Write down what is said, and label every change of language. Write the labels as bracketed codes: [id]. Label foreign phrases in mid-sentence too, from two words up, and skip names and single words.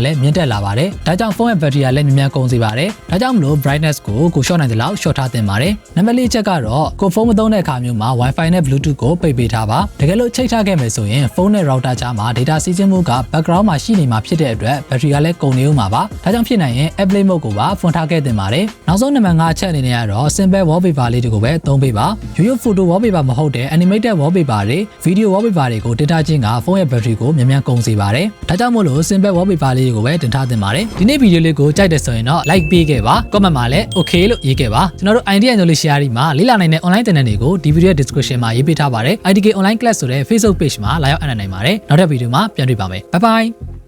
[my] လည်းမြင့်တက်လာပါတယ်ဒါကြောင့်ဖုန်းရဲ့ battery ကလည်းမြန်ကုန်စေပါတယ်ဒါကြောင့်မလို့ brightness ကို short နိုင်သလောက် short ထားသင့်ပါတယ်နံပါတ်4ချက်ကတော့ကိုဖုန်းမသုံးတဲ့အခါမျိုးမှာ Wi-Fi နဲ့ Bluetooth ကိုပိတ်ပေးထားပါတကယ်လို့ ချိတ်ထားခဲ့မယ်ဆိုရင်ဖုန်းနဲ့ router ကြားမှာ data စီးဆင်းမှုက background မှာရှိနေမှာဖြစ်တဲ့အတွက် battery ကလည်းကုန်နေဦးမှာပါဒါကြောင့်ဖြစ်နိုင်ရင် airplane mode ကိုပါဖွင့်ထားခဲ့သင့်ပါတယ်နောက်ဆုံးနံပါတ်5ချက်အနေနဲ့ကတော့ [en] simple wallpaper [my] လေးတွေကိုပဲသုံးပေးပါရိုးရိုး [en] photo wallpaper [my] မဟုတ်တဲ့ [en] animated wallpaper [my] တွေ [en] video wallpaper [my] တွေကိုတင်ထားခြင်းကဖုန်းရဲ့ battery ကိုမြန်ကုန်စေပါတယ်ဒါကြောင့်မို့လို့ [en] simple wallpaper [my] လေးတွေကိုပဲတင်ထားသင့်ပါတယ်ဒီနေ့ဗီဒီယိုလေးကိုကြိုက်တယ်ဆိုရင်တော့ like ပေးခဲ့ပါ comment မှာလည်း okay လို့ရေးခဲ့ပါကျွန်တော်တို့ [en] idea knowledge share [my] မှာလေ့လာနိုင်တဲ့ online သင်တန်းတွေကိုဒီဗီဒီယို description မှာရေးပေးထားပါတယ် [en] IDK online class [my] ဆိုတဲ့ [en] Facebook page [my] မှာလာရောက်အနံ့နိုင်ပါတယ်နောက်တဲ့ဗီဒီယိုမှာပြန်တွေ့ပါမယ် [en] bye bye